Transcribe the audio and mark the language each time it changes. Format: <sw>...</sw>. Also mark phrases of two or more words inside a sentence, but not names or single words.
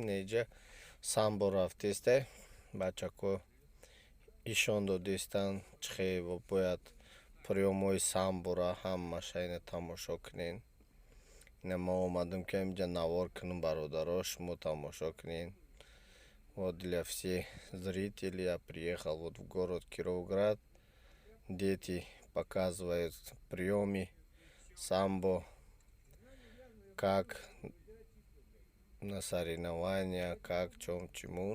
<tg>Неҷа самбо рафтесте? Бачако ишон додистан чӣ бояд приёмҳои самбора ҳама шайна тамошо кунен. Ина ма омадем ки инҷа навор кунем бародаро, шумо тамошо кунен.</tg> <ru>Вот для всех зрителей я приехал вот в город Кировград. Дети показывают приемы самбо, как на соревнования, как, чем, чему.</ru>